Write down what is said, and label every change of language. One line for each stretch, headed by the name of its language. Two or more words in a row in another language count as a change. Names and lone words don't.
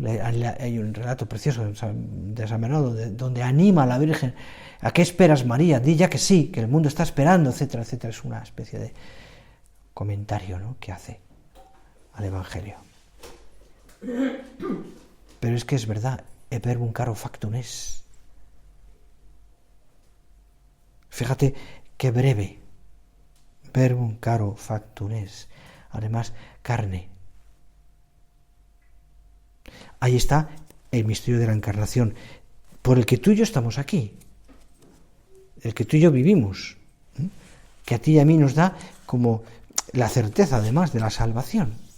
Spanish: Hay un relato precioso de San Bernardo donde anima a la Virgen: ¿a qué esperas, María? Di ya que sí, que el mundo está esperando, etcétera, etcétera. Es una especie de comentario, ¿no?, que hace al Evangelio. Pero es que es verdad,
Latin: e verbum caro factum est.
Spanish: Fíjate qué breve.
Latin: Verbum caro factum est.
Spanish: además carne. Ahí está el misterio de la encarnación, por el que tú y yo estamos aquí, el que tú y yo vivimos, que a ti y a mí nos da como la certeza además de la salvación.